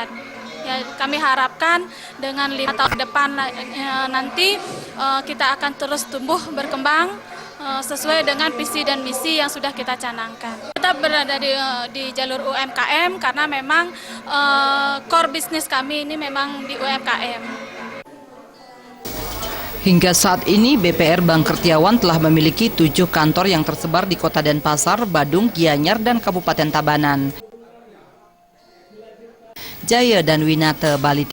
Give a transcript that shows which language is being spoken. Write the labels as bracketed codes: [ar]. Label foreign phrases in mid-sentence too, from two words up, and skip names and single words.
[id] Ya, kami harapkan dengan 5 tahun depan nanti kita akan terus tumbuh berkembang sesuai dengan visi dan misi yang sudah kita canangkan. Kita berada di jalur UMKM karena memang core bisnis kami ini memang di UMKM. Hingga saat ini BPR Bangkertiawan telah memiliki 7 kantor yang tersebar di Kota Denpasar, Badung, Gianyar, dan Kabupaten Tabanan. Jaya dan Winata, Bali.